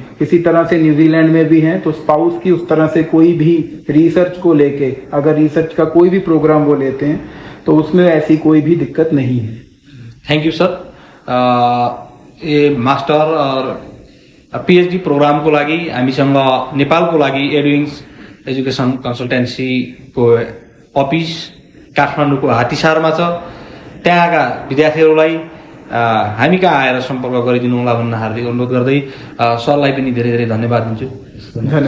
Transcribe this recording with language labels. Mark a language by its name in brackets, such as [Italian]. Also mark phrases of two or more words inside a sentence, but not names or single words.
[Hindi] इसी तरह से न्यूजीलैंड में भी हैं, तो स्पाउस की उस तरह से कोई भी रिसर्च को लेके अगर रिसर्च का कोई भी प्रोग्राम वो लेते हैं तो उसमें ऐसी कोई भी दिक्कत नहीं है। [English] thank you [Nepali] सर। ये मास्टर और पीएचडी प्रोग्राम को लागि हामीसँग नेपालको लागि एडविङ्स एजुकेसन कन्सल्टेन्सीको अफिस काठमाडौँको हात्तीसारमा छ। त्यहाँका विद्यार्थीहरूलाई हामी कहाँ आएर सम्पर्क गरिदिनु होला भन्न हार्दिक अनुरोध गर्दै सरलाई पनि धेरै धेरै धन्यवाद दिन्छु।